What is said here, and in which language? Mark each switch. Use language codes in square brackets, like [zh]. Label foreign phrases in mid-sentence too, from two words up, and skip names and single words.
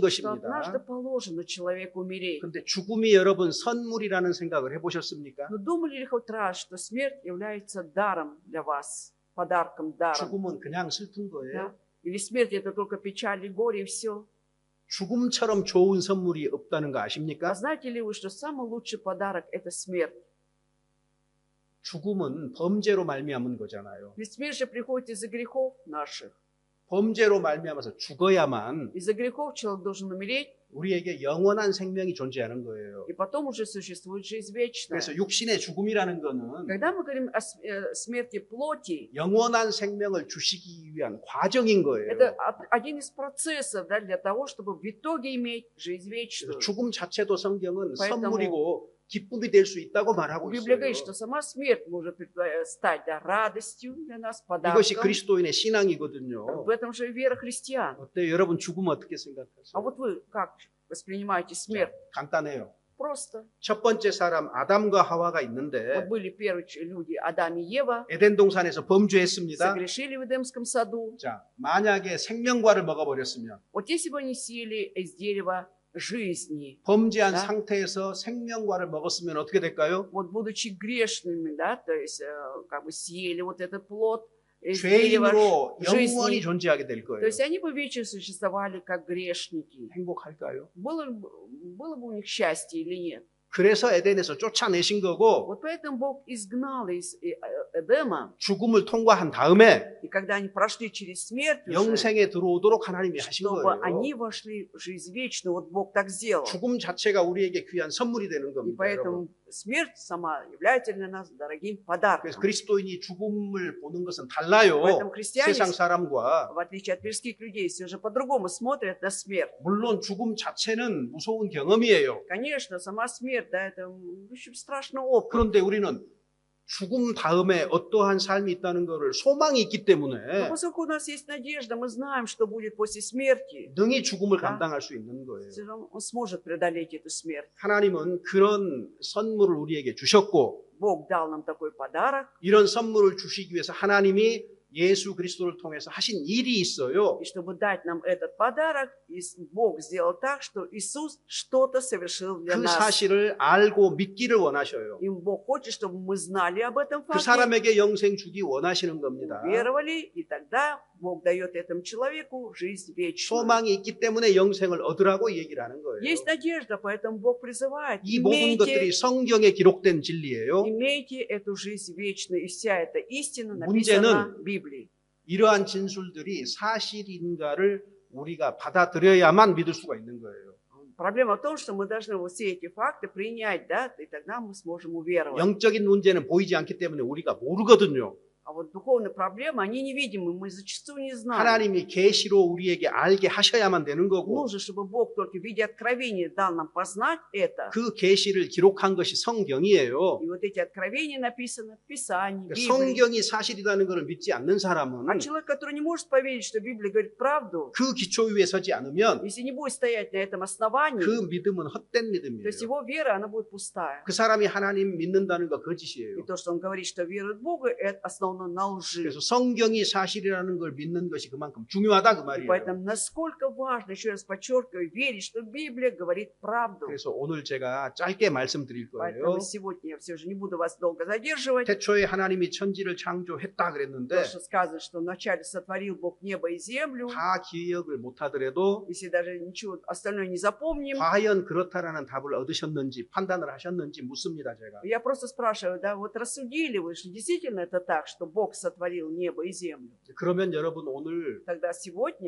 [ru] что однажды [ko] 것입니다. [ru] положено человеку умереть. [ko] 근데 죽음이 여러분 선물이라는 생각을 해보셨습니까? [ru] Но думали ли хоть раз, что смерть является даром для вас? Подарком, даром. [ko] 죽음은 그냥 슬픈 [ru] Да? [ko] 거예요. [ru] Или смерть это только печаль и горе и все? [ko] 죽음처럼 좋은 선물이 없다는 거 [ru] А [ko] 아십니까? [ru] знаете ли вы, что самый лучший подарок это смерть? [ko] 죽음은 범죄로 말미암은 거잖아요. [ru] Ведь смерть же приходит из-за грехов наших. [ko] 범죄로 말미암아서 죽어야만 [ru] Из-за грехов человек должен умереть, [ko] 우리에게 영원한 생명이 존재하는 거예요. [ru] и потом уже существует жизнь вечная. [ko] 그래서 육신의 죽음이라는 거는 [ru] Когда мы говорим о смерти плоти, [ko] 영원한 생명을 주시기 위한 과정인 거예요. [ru] это один из процессов, да, для того, чтобы в итоге иметь жизнь [ko] 그래서 [ru] вечную. [ko] 죽음 자체도 성경은 [ru] Поэтому [ko] 선물이고 기쁨이 될 수 있다고 말하고 [ru] Библия [ko] 있어요. [ru] говорит, что сама смерть может стать, да, радостью для нас, [ko] 이것이 [ru] подарком. [ko] 그리스도인의 신앙이거든요. [ru] В этом же и вера христиан. [ko] 어때요? 여러분 죽음 어떻게 [ru] А [ko] 생각하세요? [ru] вот вы как воспринимаете смерть? [ko] 간단해요. [ru] Просто. [ko] 첫 번째 사람 아담과 하와가 [ru] Вот [ko] 있는데 [ru] были первые люди, Адам и Ева, [ko] 에덴 동산에서 범죄했습니다. [ru] согрешили в Эдемском саду. [ko] 자, 만약에 생명과를 먹어버렸으면 [ru] Вот если бы они съели из дерева жизни, [ko] 범죄한 [ru] Да. [ko] 상태에서 생명과를 먹었으면 어떻게 될까요? [ru] вот будучи грешными, да, то есть как бы съели вот этот плод из дерева [ko] 죄인으로 영원히 [ru] жизни, [ko] 존재하게 될 [ru] то [ko] 거예요. [ru] есть они бы вечно существовали как грешники. [ko] 행복할까요? [ru] Было бы у них счастье или нет? [ko] 그래서 에덴에서 쫓아내신 거고 [ru] Вот поэтому Бог изгнал из Эдема, [ko] 죽음을 통과한 다음에 [ru] и когда они прошли через смерть, уже, [ko] 영생에 들어오도록 하나님이 하신 [ru] чтобы [ko] 거예요. [ru] они вошли в жизнь вечную, вот Бог так сделал. [ko] 죽음 자체가 우리에게 귀한 선물이 되는 [ru] И [ko] 겁니다. 여러분. [ru] поэтому смерть сама является для нас дорогим подарком. [ko] 그래서 그리스도인이 죽음을 보는 것은 달라요. [ru] Поэтому христиане, [ko] 세상 사람과. [ru] в отличие от мирских людей, все же по-другому смотрят на смерть. [ko] 물론 죽음 자체는 무서운 경험이에요. [ru] Конечно, сама смерть, да, это очень страшный опыт. [ko] 그런데 우리는 죽음 다음에 어떠한 삶이 있다는 것을 소망이 있기 [ru] Но [ko] 때문에 [ru] поскольку у нас есть надежда, мы знаем, что будет после смерти, [ko] 능히 죽음을 [ru] Да. [ko] 감당할 수 있는 거예요. [ru] все равно он сможет преодолеть эту смерть. [ko] 하나님은 그런 선물을 우리에게 주셨고 [ru] Бог дал нам такой подарок, [ko] 이런 선물을 주시기 위해서 하나님이 예수 그리스도를 통해서 하신 일이 있어요. [ru] и чтобы дать нам этот подарок, Бог сделал так, что Иисус что-то совершил для [ko] 그 [ru] нас. [ko] 사실을 알고 믿기를 원하셔요. [ru] И Бог хочет, чтобы мы знали об этом [ko] 그 [ru] факте, [ko] 사람에게 영생 주기 원하시는 겁니다. [ru] веровали, и тогда Бог дает этому человеку жизнь вечную. [ko] 소망이 있기 때문에 영생을 얻으라고 얘기를 하는 거예요. [ru] Есть надежда, поэтому Бог призывает, [ko] 이 모든 것들이 성경에 기록된 진리예요. [ru] имейте эту жизнь вечную, и вся эта истина [ko] 문제는 [ru] написана в Библии. [ko] 이러한 진술들이 사실인가를 우리가 받아들여야만 믿을 수가 있는 거예요. [ru] Проблема в том, что мы должны вот все эти факты принять, да, и тогда мы сможем уверовать. [ko] 영적인 문제는 보이지 않기 때문에 우리가 모르거든요. [ru] А вот духовные проблемы, они невидимы, мы зачастую не знаем. [ko] 하나님이 계시로 우리에게 알게 하셔야만 되는 거고 [ru] Нужно, чтобы Бог только в виде откровения дал нам познать это. [ko] 그 계시를 기록한 것이 성경이에요. [ru] И вот эти откровения написаны в Писании, в [ko] 그러니까 [ru] Библии. [ko] 성경이 사실이라는 것을 믿지 않는 사람은 [ru] А человек, который не может поверить, что Библия говорит правду, [ko] 그 기초 위에 서지 않으면 [ru] если не будет стоять на этом основании, [ko] 그 믿음은 헛된 [ru] то [ko] 믿음이에요. [ru] есть его вера, она будет пустая. [ko] 그 사람이 하나님 믿는다는 거 [ru] И [ko] 거짓이에요. [ru] то, что он говорит, что верует в Бога, это основано на лжи. [ko] 그래서 성경이 사실이라는 걸 믿는 것이 그만큼 중요하다 그 [ru] И [ko] 말이에요. [ru] поэтому насколько важно, еще раз подчеркиваю, верить, что Библия говорит правду. [ko] 그래서 오늘 제가 짧게 말씀드릴 거예요. [ru] Поэтому сегодня я все же не буду вас долго задерживать. [ko] 태초에 하나님이 천지를 창조했다 [ru] То, [ko] 그랬는데 [ru] что сказано, что вначале сотворил Бог небо и землю. [ko] 다 기억을 못 하더라도 [ru] Если даже ничего остальное не запомним, [ko] 과연 그렇다라는 답을 얻으셨는지 판단을 하셨는지 묻습니다 제가. [ru] я просто спрашиваю, да, вот рассудили вы, что действительно это так, что Бог сотворил небо и землю? [ko] 그러면 여러분 오늘 [ru] Тогда сегодня